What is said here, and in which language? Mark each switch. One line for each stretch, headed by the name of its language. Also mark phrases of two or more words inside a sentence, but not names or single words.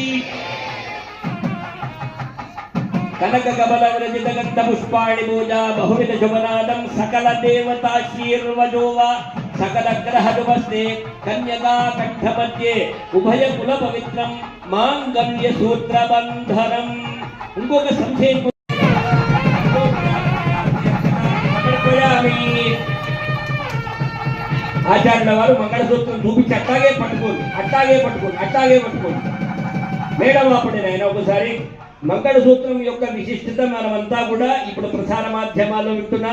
Sanskrit: कनक कमल विरचित गंध पुष्पाणि पूजा बहुविध शुभनादं सकल देवताशीर्वजोवा सकल ग्रह जुमस्ते कन्यका कंठ मध्ये उभय कुल पवित्रं मांगल्य सूत्र बंधनम।
Telugu: ఇంకొక సంశయం ఆచార్యుల వారు మంగళసూత్రం చూపించి అట్టాగే పట్టుకోండి మేడం అప్పుడు నేను ఒకసారి మంగళసూత్రం యొక్క విశిష్టత మనమంతా కూడా ఇప్పుడు ప్రసార మాధ్యమాల్లో వింటున్నాం.